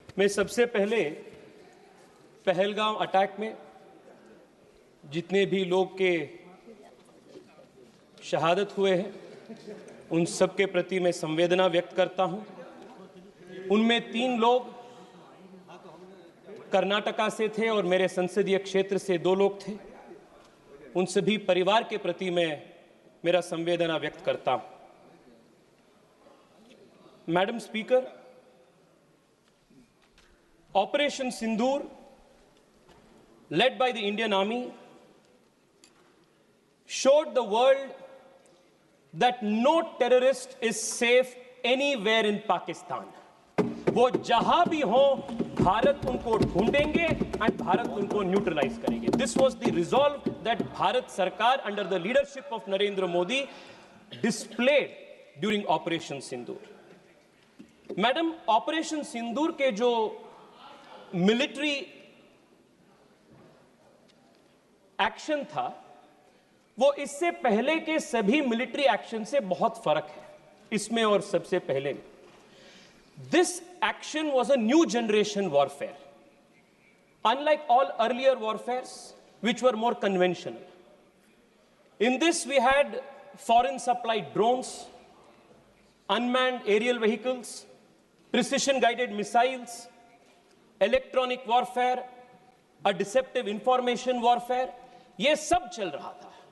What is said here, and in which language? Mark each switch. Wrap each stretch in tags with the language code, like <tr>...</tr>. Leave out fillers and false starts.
<hi>मैं सबसे पहले पहलगाम अटैक में जितने भी लोग के शहादत हुए हैं उन सब के प्रति मैं संवेदना व्यक्त करता हूं। उनमें 3 लोग कर्नाटका से थे और मेरे संसदीय क्षेत्र से 2 लोग थे। उन सभी परिवार के प्रति मैं मेरा संवेदना व्यक्त करता हूं।</hi> <en>Madam speaker, operation Sindoor led by the Indian Army showed the world that no terrorist is safe anywhere in Pakistan.</en> <hi>वो जहां भी हो भारत उनको ढूंढेंगे and भारत उनको न्यूट्रलाइज करेंगे.</hi> <en>This was the resolve that Bharat सरकार under the leadership of Narendra Modi displayed during Operation Sindoor.</en> <hi>Madam, operation सिंदूर के जो मिलिट्री एक्शन था वो इससे पहले के सभी मिलिट्री एक्शन से बहुत फर्क है इसमें और सबसे पहले में।</hi> <en>This action was a new generation warfare, unlike all earlier warfares which were more conventional. In this we had foreign supplied drones, unmanned aerial vehicles, precision guided missiles, electronic warfare, a deceptive information warfare.</en> <hi>ये सब चल रहा था.</hi>